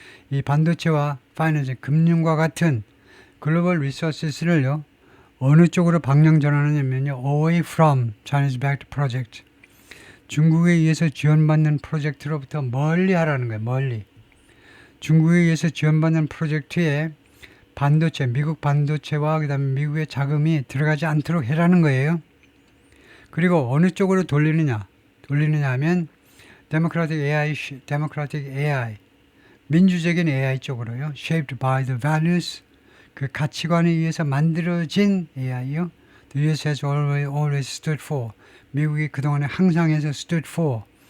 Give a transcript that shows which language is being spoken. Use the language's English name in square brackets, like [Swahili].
[Korean] 이 반도체와 파이낸싱, 금융과 같은 글로벌 리소스를 어느 쪽으로 방향 전환하냐면요. [English] Away from Chinese-backed project. [Korean] 중국에 의해서 지원받는 프로젝트로부터 멀리 하라는 거예요. 멀리. 중국에 의해서 지원받는 프로젝트에 반도체, 미국 반도체와 그다음에 미국의 자금이 들어가지 않도록 해라는 거예요. 그리고 어느 쪽으로 돌리느냐 하면 democratic AI, 민주적인 AI 쪽으로요. [English] shaped by the values, [Korean] 그 가치관에 의해서 만들어진 AI요. [English] The US has always stood for. [Korean] 미국이 그동안에 항상 해서 [English] stood for.